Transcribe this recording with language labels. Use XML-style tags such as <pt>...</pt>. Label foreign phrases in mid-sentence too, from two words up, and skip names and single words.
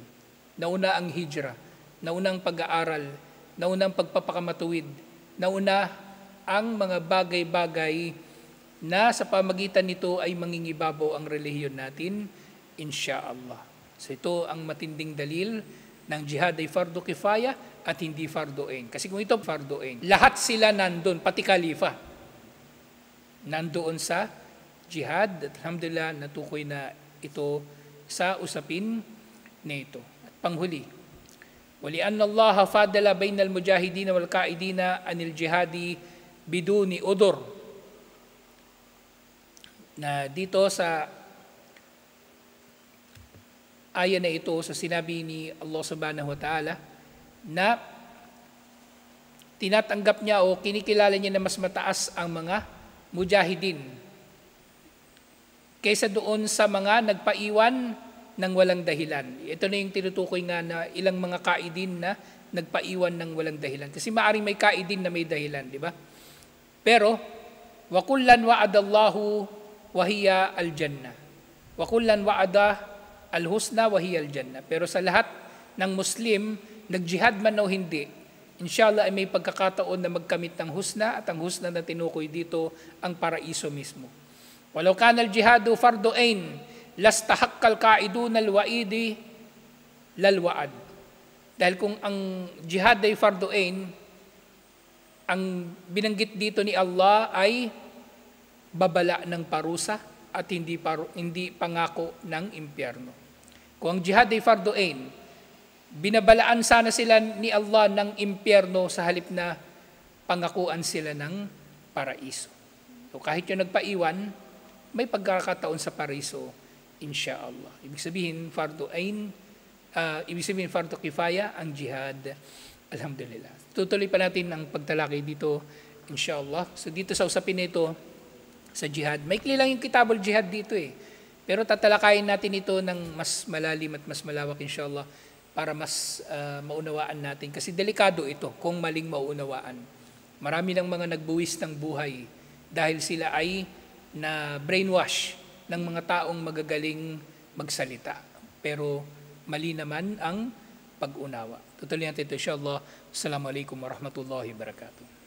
<tl>Nauna ang hijrah, nauna ang pag-aaral, nauna ang pagpapakamatuwid, nauna ang mga bagay-bagay na sa pamagitan nito ay mangingibabaw ang relihiyon natin, insyaallah. So ito ang matinding dalil ng jihad ay</tl> <ar>فرض كفاية</ar> <tl>at hindi</tl> <ar>فرض عين.</ar> <tl>Kasi kung ito</tl> <ar>فرض عين,</ar> <tl>lahat sila nandun, pati khalifa, nandoon sa jihad. At alhamdulillah, natukoy na ito sa usapin na ito. At panghuli,</tl> <ar>ولأن الله فضل بين المجاهدين والقاعدين عن الجهاد بدون عذر.</ar> <tl>Na dito sa aya na ito, sa sinabi ni</tl> <ar>الله سبحانه وتعالى,</ar> <tl>na tinatanggap niya o kinikilala niya na mas mataas ang mga mujahidin kaysa doon sa mga nagpaiwan ng walang dahilan. Ito na yung tinutukoy nga na ilang mga kaidin na nagpaiwan ng walang dahilan. Kasi maaring may kaidin na may dahilan, di ba? Pero,</tl> <ar>وكلا وعد الله وهي الجنة. وكلا وعد الحسنى وهي الجنة.</ar> <tl>Pero sa lahat ng Muslim, nag-jihad man o hindi, inshallah ay may pagkakataon na magkamit ng husna, at ang husna na tinukoy dito ang paraiso mismo.</tl> <ar>ولو كان الجهاد فرض عين لاستحق القاعدون الوعيد لا الوعد.</ar> <tl>Dahil kung ang jihad ay</tl> <ar>فرض عين,</ar> <tl>ang binanggit dito ni Allah ay babala ng parusa at hindi pangako ng impyerno. Kung ang jihad ay</tl> <ar>فرض عين,</ar> <tl>binabalaan sana sila ni Allah ng impyerno sa halip na pangakuan sila ng paraiso. So kahit yung nagpaiwan, may pagkakataon sa paraiso, insyaallah. Ibig sabihin,</tl> <ar>فرض عين,</ar> <tl>ibig sabihin</tl> <ar>فرض كفاية</ar> <tl>ang jihad. Alhamdulillah. Tutuloy pa natin ang pagtalakay dito, inshallah. So dito sa usapin nito, sa jihad, maikli lang yung</tl> <ar>كتاب الجهاد</ar> <tl>dito eh. Pero tatalakayin natin ito ng mas malalim at mas malawak, inshallah, para mas maunawaan natin. Kasi delikado ito kung maling maunawaan. Marami ng mga nagbuwis ng buhay dahil sila ay na brainwash ng mga taong magagaling magsalita. Pero mali naman ang pag-unawa. Tutuloy natin ito, inshallah.</tl> <ar>السلام عليكم ورحمة الله وبركاته.</ar>